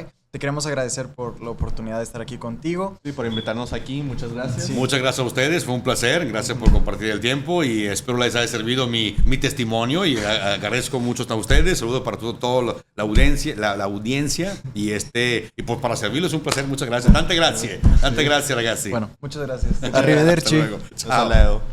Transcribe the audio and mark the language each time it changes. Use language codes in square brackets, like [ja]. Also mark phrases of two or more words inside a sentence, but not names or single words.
[es] Te queremos agradecer por la oportunidad de estar aquí contigo. Sí, por invitarnos aquí. Muchas gracias. Sí. Muchas gracias a ustedes. Fue un placer. Gracias por compartir el tiempo y espero les haya servido mi testimonio, y agradezco mucho a ustedes. Saludos para toda la audiencia y pues para servirles, un placer. Muchas gracias. [it] Tante grazie, ragazzi. [es] Bueno, muchas gracias. [it] Arrivederci. [es] Hasta luego.